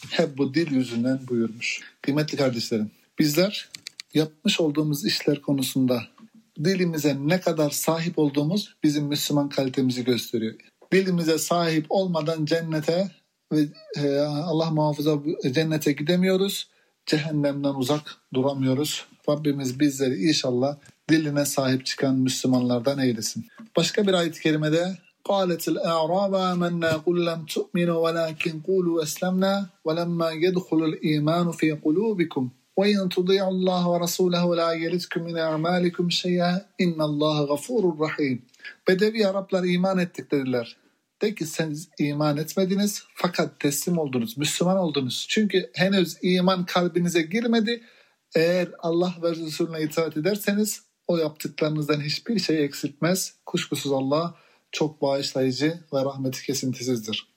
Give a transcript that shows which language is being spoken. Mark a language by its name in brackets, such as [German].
[Turkish] Hep bu dil yüzünden buyurmuş. Kıymetli kardeşlerim, bizler yapmış olduğumuz işler konusunda dilimize ne kadar sahip olduğumuz bizim Müslüman kalitemizi gösteriyor. Dilimize sahip olmadan cennete ve Allah muhafaza cennete gidemiyoruz. Cehennemden uzak duramıyoruz. Rabbimiz bizleri inşallah diline sahip çıkan Müslümanlardan eylesin. Başka bir ayet-i kerimede [Arabic] قَالَتِ الْاَعْرَابَ آمَنَّا قُلْ لَمْ تُؤْمِنُوا وَلَاكِنْ قُولُوا أَسْلَمْنَا وَلَمَّا يَدْخُلُ الْاِيمَانُ فِي قُلُوبِكُمْ وَاِنْ تُضِيعُ اللّٰهُ وَرَسُولَهُ لَا يَلِتْكُمْ مِنْ اَعْمَالِكُمْ شَيَّا اِنَّ اللّٰهُ غَفُورٌ رَحِيمٌ [Turkish] Bedevi Araplar iman ettik dediler. De ki siz iman etmediniz fakat teslim oldunuz, Müslüman oldunuz. Çünkü henüz iman kalbinize girmedi. Eğer Allah ve Resulüne itaat ederseniz o yaptıklarınızdan hiçbir şey eksiltmez. Kuşkusuz Allah çok bağışlayıcı ve rahmeti kesintisizdir.